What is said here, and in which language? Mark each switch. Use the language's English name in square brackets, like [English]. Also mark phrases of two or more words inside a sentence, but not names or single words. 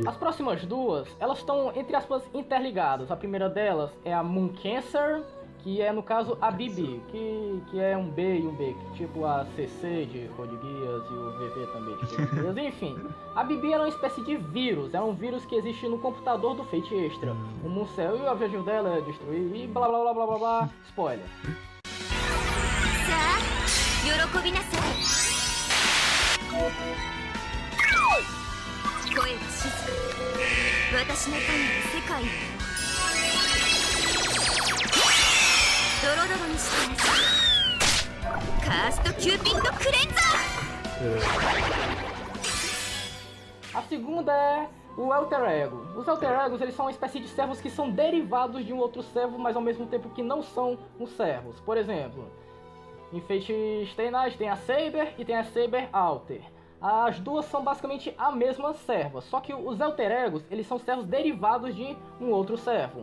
[Portuguese] As próximas duas, elas estão, entre aspas, interligadas. A primeira delas é a Moon Cancer, que é, no caso, a Bibi, que é um B e um B, tipo a CC de Code Geass e o VV também de Code Geass. Enfim, a Bibi é uma espécie de vírus, é um vírus que existe no computador do Fate Extra. O Mooncell, e o objetivo dela é destruir e blá blá blá blá blá blá, spoiler. [Japanese] 喜びなさい声は静か私の民は世界をドロドロにしてなさいカーストキューピッドクレンザー [Portuguese] A segunda é o Alter Ego. Os Alter Egos, eles são uma espécie de servos que são derivados de um outro servo, mas ao mesmo tempo que não são uns servos. Por exemplo, em Fate Stay Night tem a Saber e tem a Saber Alter. As duas são basicamente a mesma serva, só que os Alter Egos, eles são servos derivados de um outro servo.